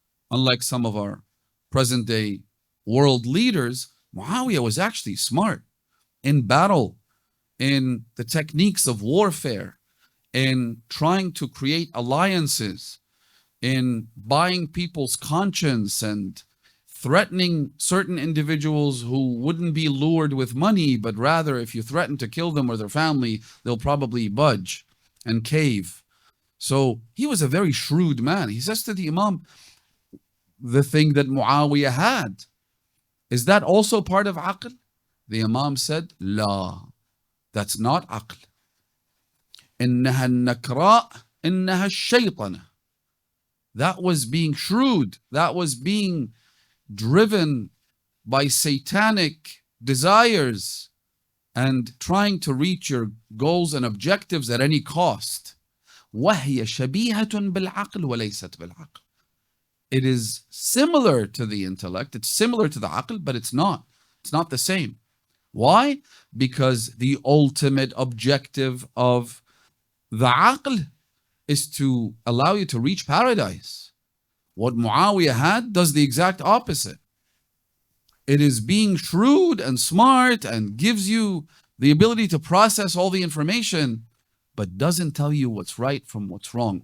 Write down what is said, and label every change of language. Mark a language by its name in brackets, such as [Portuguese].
[English] Unlike some of our present day world leaders, Muawiyah was actually smart in battle, in the techniques of warfare, in trying to create alliances, in buying people's conscience and threatening certain individuals who wouldn't be lured with money, but rather if you threaten to kill them or their family, they'll probably budge and cave. So he was a very shrewd man. He says to the Imam, the thing that Muawiyah had, is that also part of aql? The Imam said, La, that's not aql. [Arabic] إنها النكراء إنها الشيطنة. [English] That was being shrewd. That was being driven by satanic desires and trying to reach your goals and objectives at any cost. [Arabic] وهي شبيهة بالعقل وليست بالعقل. [English] It is similar to the intellect. It's similar to the aql, but it's not. It's not the same. Why? Because the ultimate objective of the aql is to allow you to reach paradise. What Muawiyah had does the exact opposite. It is being shrewd and smart and gives you the ability to process all the information, but doesn't tell you what's right from what's wrong.